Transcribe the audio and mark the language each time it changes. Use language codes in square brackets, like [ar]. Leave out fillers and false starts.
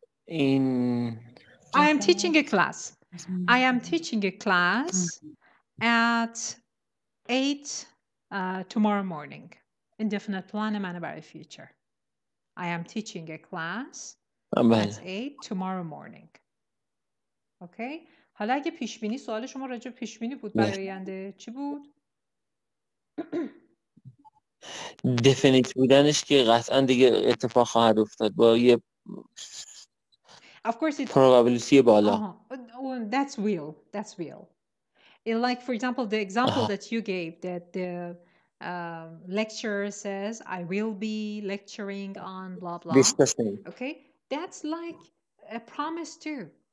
[en] I am teaching a class. I am teaching a class at 8 tomorrow morning. Indefinite plan [fa] منه برای [en] future. I am teaching a class at 8 tomorrow morning. Okay? [fa] حالا اگه پیش بینی، سوال شما راجع به پیش بینی بود برای آینده، چی بود؟ دفینیت بودنش که قطعا دیگه اتفاق خواهد افتاد با یه [en] Of course it [fa] probability بالا. [en] That's real. That's real. Like for example, the example that you gave, that the lecturer says, I will be lecturing on blah blah. Discussing. Okay? That's like a promise too.